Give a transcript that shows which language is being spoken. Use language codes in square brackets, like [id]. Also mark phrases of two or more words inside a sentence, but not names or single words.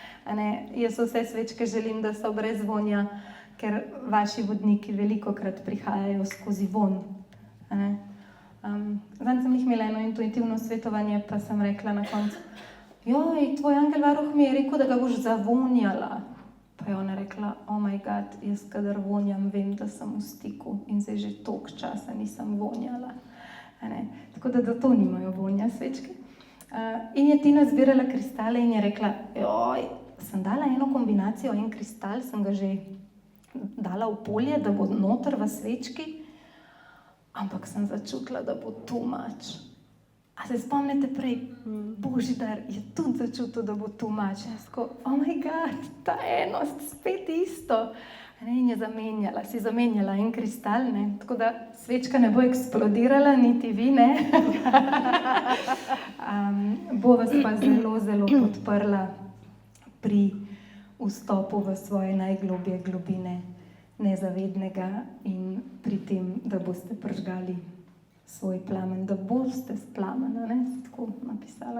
[sl] Jaz vse svečke želim, da so brez vonja, ker vaši vodniki velikokrat prihajajo skozi von. A ne? Zdaj sem jih imela eno intuitivno svetovanje, pa sem rekla na koncu, joj, tvoj angel varuh mi je rekel, da ga boš zavonjala. Pa je ona rekla, [en] oh my god, [sl] jaz kadar vonjam, vem, da sem v stiku in zdaj že toliko časa nisem vonjala. Tako da to nimajo vonja svečke. In je Tina zbirala kristale in je rekla, joj, sem dala eno kombinacijo, en kristal, sem ga že dala v polje, da bo noter v svečki, ampak sem začutila, da bo [en] too much. [sl] A se spomnite prej, Božidar je tudi začutil, da bo [en] too much. [sl] Jaz tako, [en] oh my god, [sl] ta enost, spet isto. In je zamenjala en kristal, ne? Tako da svečka ne bo eksplodirala, niti vi, ne. Bo vas pa zelo, zelo podprla pri vstopu v svoje najglobje globine nezavednega in pri tem, da boste prižgali svoj plamen, da boste s plamena, ne, tako napisala.